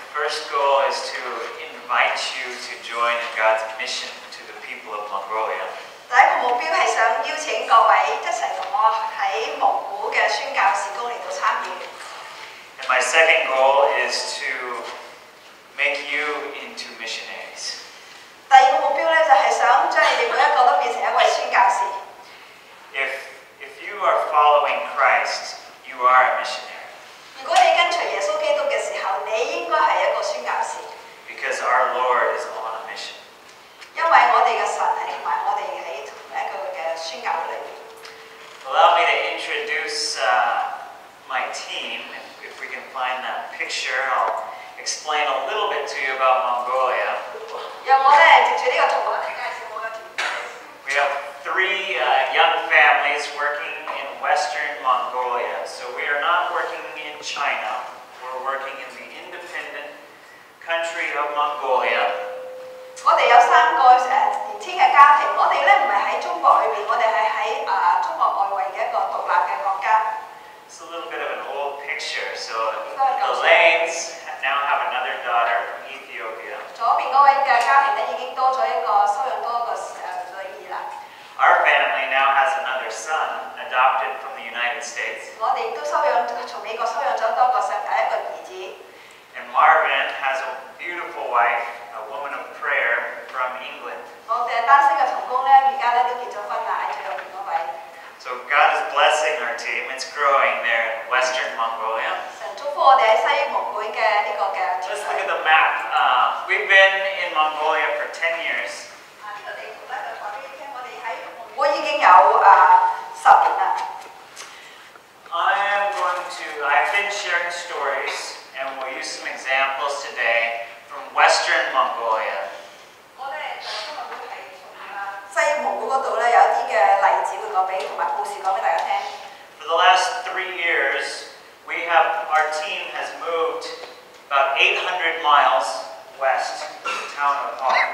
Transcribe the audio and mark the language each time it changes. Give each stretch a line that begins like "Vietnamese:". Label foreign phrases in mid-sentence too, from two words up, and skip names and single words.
English: first goal is to invite you to join in God's mission to the people of Mongolia.
Cantonese: 第一個目標係想邀請各位一齊同我喺蒙古嘅宣教事工嚟到參與。
English: And my second goal is to make you into missionaries.
Cantonese: 第二個目標咧就係想將你哋每一個都變成一位宣教士。
English: If you are following Christ, you are a missionary.
Cantonese: 如果你跟隨耶穌基督嘅時候，你應該係一個宣教士。
English: Because our Lord is on a mission.
Cantonese: 因為我哋嘅神係同埋我哋喺同一個嘅宣教裏邊。
English: Allow me to introduce my team. If we can find that picture, I'll explain a little bit to you about Mongolia.
Cantonese: 讓我咧藉住呢個圖畫嚟介紹我嘅團隊。
English: We have 3 young families working in Western Mongolia. So we are not working in China. We're working in the independent country of Mongolia.
Cantonese: 我哋有3個年輕嘅家庭，我哋咧唔係喺中國裏邊，我哋係喺中國外圍嘅一個獨立嘅國家。
English: It's a little bit of an old picture. So the Lanes now have another daughter from Ethiopia.
Cantonese: 左邊嗰位嘅家庭咧已經多咗一個收養多一個女兒啦。
English: Our family now has another son adopted from the United States.
Cantonese: 我哋亦都從美國收養咗多個一個兒子。
English: And Marvin has a beautiful wife, a woman of prayer from England.
Cantonese: 我哋單身嘅同工咧，而家咧都結咗婚啦，喺最右邊嗰位。
English: So God is blessing our team. It's growing there in Western Mongolia.
Cantonese: 神祝福我哋喺西蒙古嘅呢個嘅。
English: Let's look at the map. We've been in Mongolia for 10 years.
Cantonese: 呢個地圖咧就話俾你聽，我哋喺蒙古已經有10年啦。
English: I've been sharing stories, and we'll use some examples today from Western Mongolia.
Cantonese: 我咧今日會係從西蒙古嗰度咧有一啲嘅例子會講俾同埋故事講俾大家聽。
English: For the last 3 years, our team has moved about 800 miles west to the town of Hong.